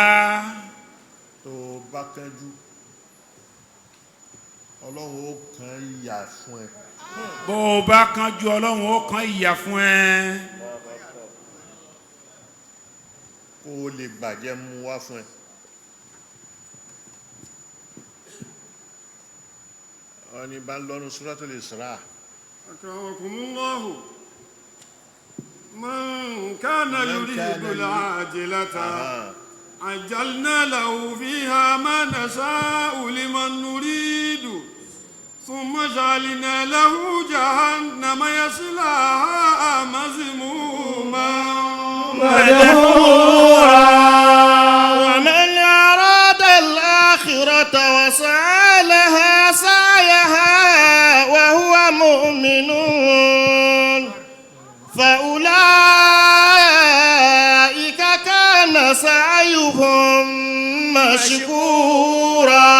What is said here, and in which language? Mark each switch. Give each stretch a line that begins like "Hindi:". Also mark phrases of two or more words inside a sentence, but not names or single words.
Yoruba: tó o bá kánjú Ọlọ́run ó kán ìyà fún ẹ. bó o bá kánjú Ọlọ́run ó kán ìyà fún ẹ. kó o lè bàjẹ́ mú wá fún ẹ. ọ̀nì bá ń lọ́nu Suratul Isra.
Arabic: أكرمكم الله من كان يريد العاجلة عجلنا له فيها ما نشاء لمن نريد ثم جعلنا له جهنم يصلاها مذموما مدحورا ومن أراد الآخرة وسعى لها سعيها وهو مؤمن فأولئك كان سعيهم مشكورا